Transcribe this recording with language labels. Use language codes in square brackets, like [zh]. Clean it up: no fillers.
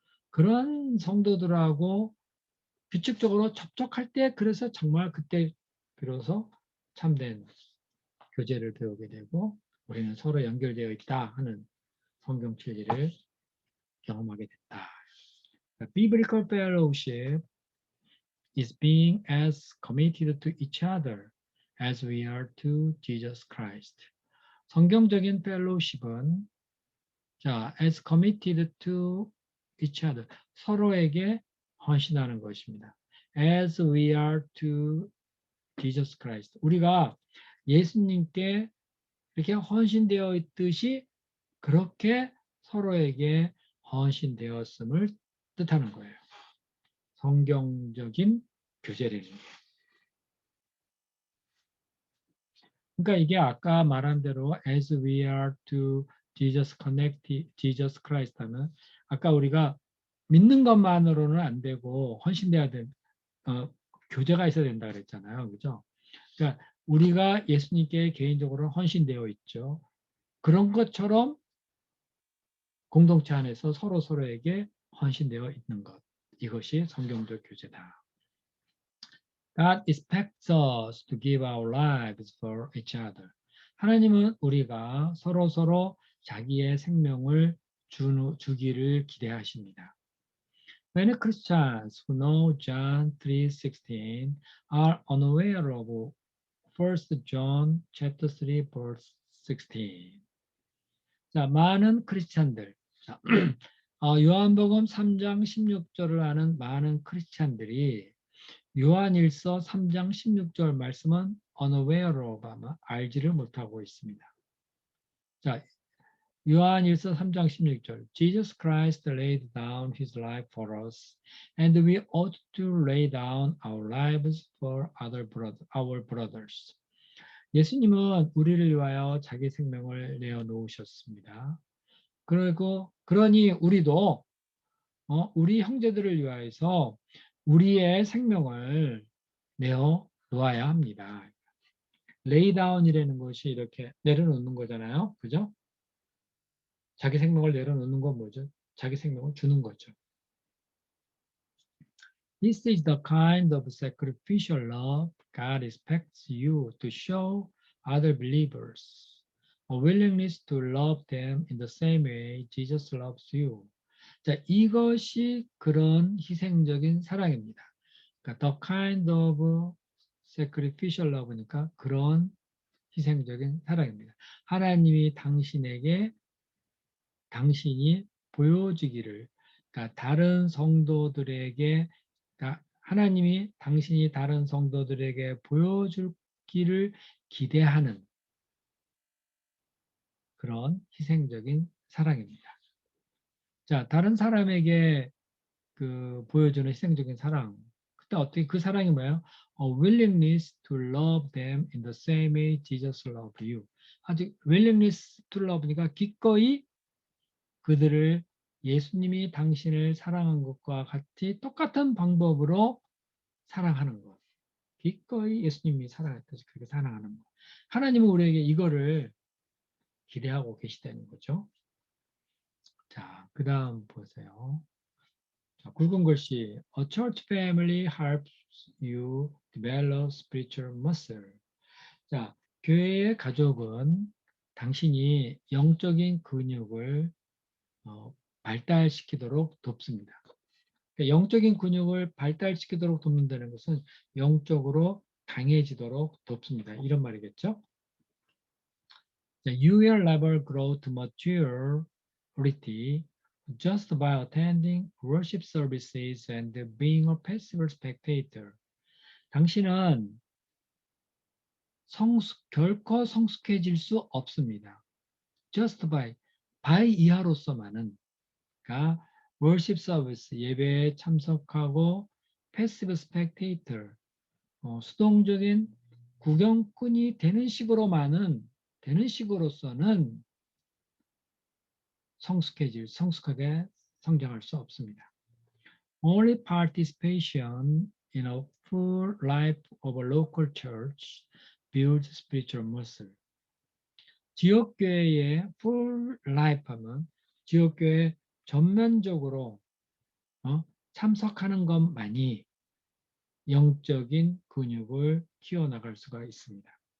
[ko] 그런 성도들하고 규칙적으로 접촉할 때 그래서 정말 그때 비로소 참된 교제를 배우게 되고 우리는 서로 연결되어 있다 하는 성경 진리를 경험하게 됐다. [en] Biblical fellowship is being as committed to each other as we are to Jesus Christ. [ko] 성경적인 펠로우십은 [en] as committed to each other, [ko] 서로에게 헌신하는 것입니다. [en] As we are to Jesus Christ. [ko] 우리가 예수님께 이렇게 헌신되어 있듯이 그렇게 서로에게 헌신되었음을 뜻하는 거예요. 성경적인 교제라는 게. 그러니까 이게 아까 말한 대로 [en] as we are to Jesus Christ [ko] 하면 아까 우리가 믿는 것만으로는 안 되고 헌신돼야 돼. 교제가 있어야 된다 그랬잖아요. 그죠? 그러니까 우리가 예수님께 개인적으로 헌신되어 있죠. 그런 것처럼 공동체 안에서 서로에게 헌신되어 있는 것. 이것이 성경적 교제다. [en] God expects us to give our lives for each other. [ko] 하나님은 우리가 서로 자기의 생명을 주기를 기대하십니다. [en] Many Christians who know John 3:16 are unaware of 1 John chapter 3 verse 16. [ko] 자, 많은 크리스찬들, 요한복음 3장 16절을 아는 많은 크리스찬들이 요한일서 3장 16절 말씀은 [en] unaware of, [ko] 아마 알지를 못하고 있습니다. 자, 요한일서 3장 16절 [en] Jesus Christ laid down his life for us and we ought to lay down our lives for our brothers. [ko] 예수님은 우리를 위하여 자기 생명을 내어놓으셨습니다. 그리고 그러니 우리도 우리 형제들을 위하여서 우리의 생명을 내어 놓아야 합니다. 레이다운이라는 것이 이렇게 내려놓는 거잖아요. 그죠? 자기 생명을 내려놓는 건 뭐죠? 자기 생명을 주는 거죠. [en] This is the kind of sacrificial love God expects you to show other believers. A willingness to love them in the same way Jesus loves you. [ko] 자, 이것이 그런 희생적인 사랑입니다. 그러니까 [en] the kind of sacrificial love [ko] 니까 그런 희생적인 사랑입니다. 하나님이 당신이 보여주기를, 그러니까 다른 성도들에게, 그러니까 하나님이 당신이 다른 성도들에게 보여주기를 기대하는 그런 희생적인 사랑입니다. 자, 다른 사람에게 보여주는 희생적인 사랑. 그때 어떻게 그 사랑이 뭐예요? [en] A willingness to love them in the same way Jesus loved you. [ko] 아직 [en] willingness to love [ko] 니까 기꺼이 그들을 예수님이 당신을 사랑한 것과 같이 똑같은 방법으로 사랑하는 것. 기꺼이 예수님이 사랑했듯이 그렇게 사랑하는 것. 하나님은 우리에게 이거를 기대하고 계시다는 거죠. 자, 그 다음 보세요. 자, 굵은 글씨. [en] A church family helps you develop spiritual muscle. [ko] 자, 교회의 가족은 당신이 영적인 근육을 발달시키도록 돕습니다. 그러니까 영적인 근육을 발달시키도록 돕는다는 것은 영적으로 강해지도록 돕습니다. 이런 말이겠죠. [en] You will never grow to maturity just by attending worship services and being a passive spectator. [ko] 당신은 결코 성숙해질 수 없습니다. [en] Just by [ko] 이하로서만은, 그러니까 worship service, 예배에 참석하고 [en] passive spectator, [ko] 수동적인 구경꾼이 되는 식으로서는 성숙하게 성장할 수 없습니다. [en] Only participation in a full life of a local church builds spiritual muscle. [ko] 지역교회의 full life 하면 지역교회 전면적으로 참석하는 것만이 영적인 근육을 키워나갈 수가 있습니다.